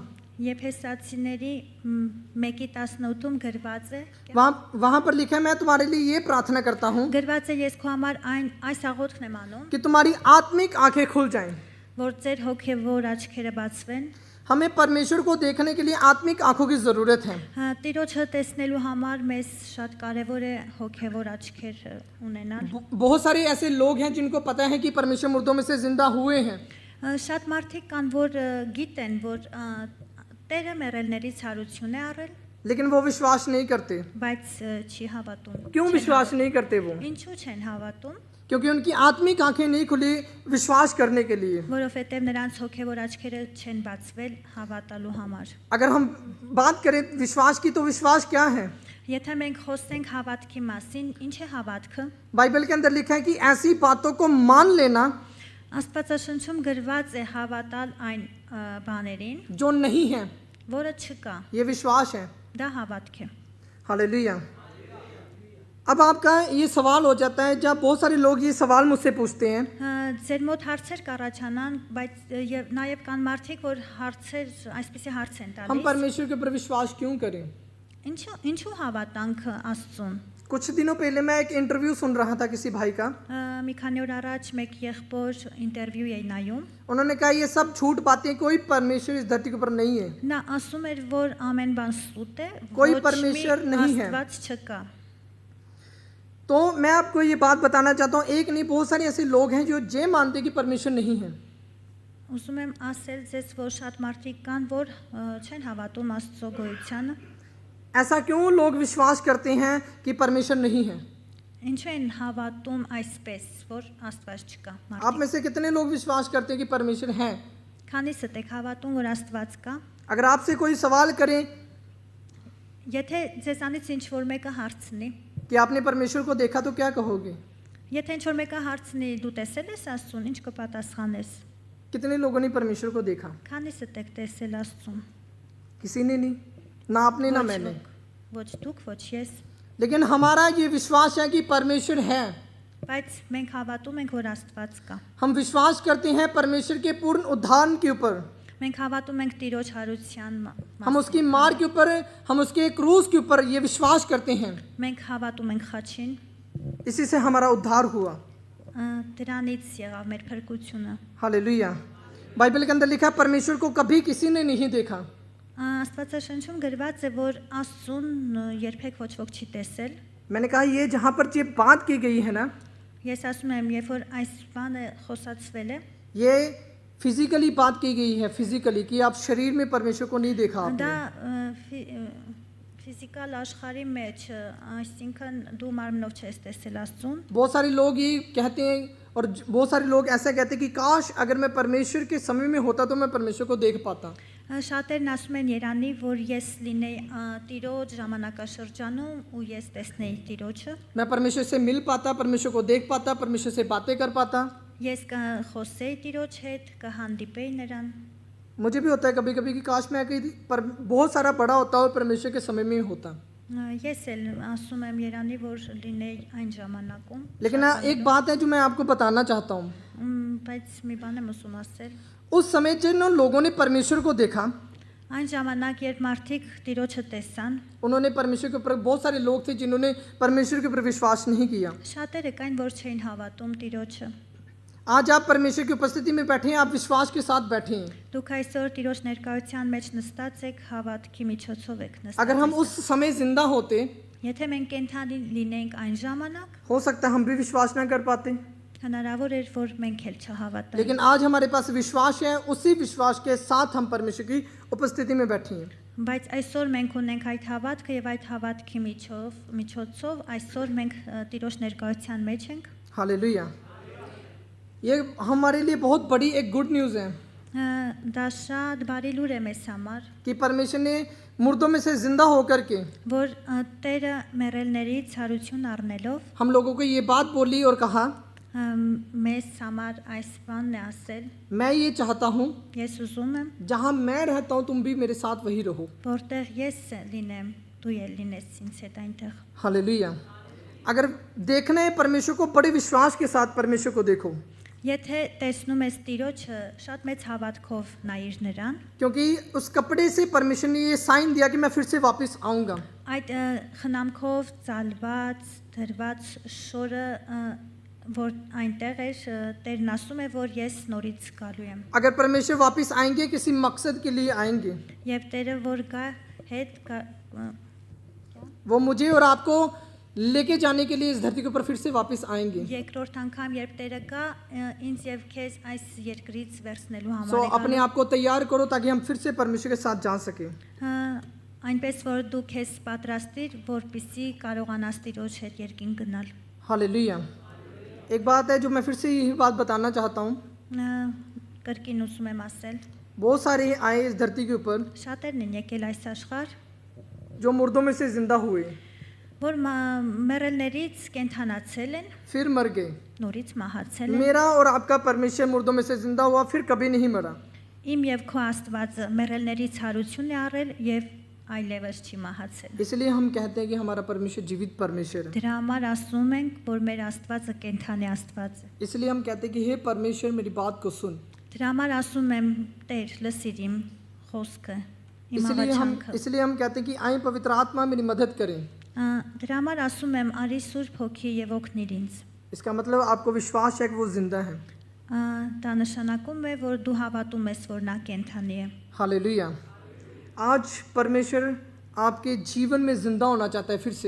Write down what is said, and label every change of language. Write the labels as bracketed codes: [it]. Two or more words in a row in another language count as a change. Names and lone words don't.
[hy] Եփեսացիների 1:18-ում գրված է, [hi] वहाँ पर लिखा है मैं तुम्हारे लिए ये प्रार्थना करता हूँ [hy] գրված է ես քո համար այս աղոթքն եմ անում, [hi] कि तुम्हारी आत्मिक आंखें खुल जाएं। [hy] որ ձեր հոգևոր աչքերը բացվեն, [hi] हमें परमेश्वर को देखने के लिए आत्मिक आंखों की जरूरत है। [hy] Տիրոջը տեսնելու համար մեզ շատ կարևոր է հոգևոր աչքեր ունենալ, [hi] बहुत सारे ऐसे लोग हैं जिनको पता है कि परमेश्वर मुर्दों में से जिंदा हुए हैं, [hy] շատ մարդիկ կան, որ գիտեն, որ Տերը մեռելներից հարություն է առել, [hi] लेकिन वो विश्वास नहीं करते। [hy] բայց չի հավատում, [hi] क्यों विश्वास नहीं करते वो? [hy] ինչու չեն հավատում, [hi] क्योंकि उनकी आत्मिक आंखें नहीं खुली विश्वास करने के लिए। [hy] որովհետև նրանց հոգևոր աչքերը չեն բացվել հավատալու համար, [hi] अगर हम बात करें विश्वास की, तो विश्वास क्या है? [hy] Եթե մենք խոսենք հավատքի մասին, ինչ է հավատքը? [hi] बाइबल के अंदर लिखा है कि ऐसी बातों को मान लेना [hy] Աստվածաշնչում գրված է հավատալ այն բաներին, [hi] जो नहीं है, [hy] որը չկա։ [hi] ये विश्वास है। [hy] Դա հավատք է։ [hi] हालेलुया। अब आपका ये सवाल हो जाता है, जब बहुत सारे लोग ये सवाल मुझसे पूछते हैं [hy] Ձեր մոտ հարցեր կառաջանան, բայց եւ նաեւ կան մարդիկ, որ հարցեր, այսպեսի հարց են [hi] हम [hy] տալիս։ [hi] परमेश्वर के ऊपर विश्वास क्यों करें? [hy] Ինչու հավատանք Աստծուն։ [hi] कुछ दिनों पहले मैं एक इंटरव्यू सुन रहा था किसी भाई का। [hy] Մի քանի օր առաջ մեկ եղբոր ինտերվյու էի նայում։ [hi] उन्होंने कहा ये सब झूठ बातें, कोई परमेश्वर इस धरती के ऊपर नहीं है। [hy] Նա ասում էր, որ ամեն բան սուտ է, [hi] कोई [hy] ոչ մի [hi] परमेश्वर नहीं है। [hy] Աստված չկա։ [hi] तो मैं आपको ये बात बताना चाहता हूँ, एक नहीं बहुत सारे ऐसे लोग हैं जो ये मानते हैं कि परमेश्वर नहीं है। [hy] Ուզում եմ ասել ձեզ, որ շատ մարդիկ կան, որ չեն հավատում Աստծո գոյությանը։ [hi] ऐसा क्यों लोग विश्वास करते हैं कि परमेश्वर नहीं है? [hy] Ինչու են հավատում այսպես, որ Աստված չկա։ [hi] आप में से कितने लोग विश्वास करते हैं कि परमेश्वर है? [hy] Քանիսը եք հավատում, որ Աստված կա։ [hi] अगर आपसे कोई सवाल करे [hy] Եթե ձեզանից ինչ որ մեկը հարցնի, [hi] कि आपने परमेश्वर को देखा, तो क्या कहोगे? [hy] եթե ինչ որ մեկը հարցնի, դու տեսել ես Աստծուն, ինչ կպատասխանես։ [hi] कितने लोगों ने परमेश्वर को देखा? [hy] Քանիսը եք տեսել Աստծուն։ [hi] किसी ने नहीं, ना आपने ना मैंने। [hy] Ոչ դուք, ոչ ես, [hi] लेकिन हमारा ये विश्वास है कि परमेश्वर है। [hy] բայց մենք հավատում ենք, որ Աստված կա։ [hi] हम विश्वास करते हैं परमेश्वर के पूर्ण उद्धार के ऊपर, [hy] Մենք հավատում ենք Տիրոջ հարության [hi] हम उसकी मार के ऊपर, हम उसके क्रूस के ऊपर ये विश्वास करते हैं। [hy] Մենք հավատում ենք խաչին, [hi] इसी से हमारा उद्धार हुआ। [hy] դրանից եղավ մեր փրկությունը։ [hi] हालेलुया। बाइबल के अंदर लिखा है परमेश्वर को कभी किसी ने नहीं देखा। [hy] Աստվածաշնչում գրված է, որ Աստծուն երբեք ոչ ոք չի տեսել։ [hi] मैंने कहा ये जहाँ पर ये बात की गई है ना, [hy] Ես ասում եմ, երբ որ այս բանը խոսացվել է, [hi] ये फिजिकली बात की गई है, फिजिकली, कि आप शरीर में परमेश्वर को नहीं देखा आपने। [hy] դա ֆիզիկալ աշխարհի մեջ, այսինքն դու մարմնով չես տեսել Աստծուն։ [hi] बहुत सारे लोग ये कहते हैं और बहुत सारे लोग ऐसा कहते हैं कि काश अगर मैं परमेश्वर के समय में होता तो मैं परमेश्वर को देख पाता। [hy] Շատերն ասում են Երանի, որ ես լինեի Տիրոջ ժամանակաշրջանում ու ես տեսնեի Տիրոջը, [hi] मैं परमेश्वर से मिल पाता, परमेश्वर को देख पाता, परमेश्वर से बातें कर पाता। [hy] ես կխոսեի Տիրոջ հետ, կհանդիպեի նրան։ [hi] मुझे भी होता है कभी कभी कि काश मैं कहीं पर बहुत सारा बड़ा होता और परमेश्वर के समय में होता। [hy] Ես էլ ասում եմ Երանի, որ լինեի այն ժամանակում։ [hi] लेकिन एक बात है जो मैं आपको बताना चाहता हूँ, [hy] Բայց մի բան եմ ուզում ասել։ [hi] उस समय जिन लोगों ने परमेश्वर को देखा, [hy] Այն ժամանակ, երբ մարդիկ Տիրոջը տեսան, [hi] उन्होंने परमेश्वर के ऊपर, बहुत सारे लोग थे जिन्होंने परमेश्वर के ऊपर विश्वास नहीं किया। [hy] շատերը կային, որ չէին հավատում Տիրոջը։ [hi] आज आप परमेश्वर की उपस्थिति में बैठे हैं, आप विश्वास के साथ बैठे हैं। [hy] Դուք այսօր Տիրոջ ներկայության մեջ նստած եք, հավատքի միջոցով եք [hi] अगर हम [hy] նստած։ [hi] उस समय जिंदा होते, [hy] Եթե մենք կենթանի լինենք այն ժամանակ, [hi] हो सकता है हम भी विश्वास ना कर पाते, [hy] հնարավոր էր, որ մենք էլ չհավատանք։ [hi] लेकिन आज हमारे पास विश्वास है, उसी विश्वास के साथ हम परमेश्वर की उपस्थिति में बैठे हैं। [hy] Բայց այսօր մենք ունենք այդ հավատքը եւ այդ հավատքի միջոցով այսօր մենք Տիրոջ ներկայության մեջ ենք։ [hi] हालेलुया। ये हमारे लिए बहुत बड़ी एक [en] good news [hi] है [hy] Դա շատ բարի լուր է մեզ համար, [hi] कि परमेश्वर ने मुर्दों में से जिंदा होकर के [hy] որ Տերը մեռելներից հարություն առնելով [hi] हम लोगों को ये बात बोली और कहा, [hy] մեզ համար այս բանն է ասել։ [hi] मैं ये चाहता हूँ [hy] Ես उզում եմ, [hi] जहाँ मैं रहता हूँ तुम भी मेरे साथ वही रहो। [hy] որտեղ ես լինեմ, դու էլ լինես ինձ հետ այնտեղ։ [hi] हालेलुया। अगर देखना है परमेश्वर को, बड़े विश्वास के साथ परमेश्वर को देखो, [hy] Եթե տեսնում ես Տիրոջը, շատ մեծ հավատքով նայիր նրան, [hi] क्योंकि उस कपड़े से परमेश्वर ने ये साइन दिया कि मैं फिर से वापस आऊँगा। [hy] այդ խնամքով ծալված, դրված շորը, որ այնտեղ էր, Տերն ասում է, որ ես նորից գալու եմ։ [hi] अगर परमेश्वर वापस आएंगे, किसी मकसद के लिए आएंगे, [hy] Եվ Տերը որ գա հետ [hi] वो मुझे और आपको लेके जाने के लिए इस धरती के ऊपर फिर से वापस आएंगे। [hy] երկրորդ անգամ երբ Տերը գա ինձ եւ քեզ այս երկրից վերցնելու [hi] सो [hy] համար [hi] अपने आप को तैयार करो ताकि हम फिर से परमेश्वर के साथ जा सके। [hy] այնպես որ դու քեզ պատրաստիր, որպեսզի կարողանաս Տիրոջ հետ երկին գնալ։ [hi] हालेलुया। एक बात है जो मैं फिर से यही बात बताना चाहता हूँ, [hy] Կրկին ուզում եմ ասել, [hi] बहुत सारे आए इस धरती के ऊपर [hy] Շատերն են եկել այս աշխարհ, [hi] जो मुर्दों में से जिंदा हुए, [hy] որ մեռելներից կենթանացել են, [hi] फिर मर गए। [hy] նորից մահացել են։ [hi] मेरा और आपका परमेश्वर मुर्दों में से जिंदा हुआ, फिर कभी नहीं मरा। [hy] Իմ եւ քո Աստվածը մեռելներից հարություն է առել եւ այլևս չի մահացել։ [hi] इसलिए हम कहते हैं कि हमारा परमेश्वर जीवित परमेश्वर है। [hy] Դրա համար ասում ենք, որ մեր Աստվածը կենթանի Աստված է։ [hi] इसलिए हम कहते हैं कि हे परमेश्वर मेरी बात को सुन। [hy] Դրա համար ասում եմ, Տեր, լսիր իմ խոսքը, իմ աղաչանքը։ [hi] इसलिए हम कहते हैं कि आए पवित्र आत्मा मेरी मदद करें। [hy] Դրա համար ասում եմ, արի Սուրբ Հոգի եւ օգնիր ինձ։ [hi] इसका मतलब आपको विश्वास है कि वो जिंदा है। [hy] Դա նշանակում է, որ դու հավատում ես, որ նա կենթանի է։ [hi] हालेलुया। आज परमेश्वर आपके जीवन में जिंदा होना चाहता है फिर से,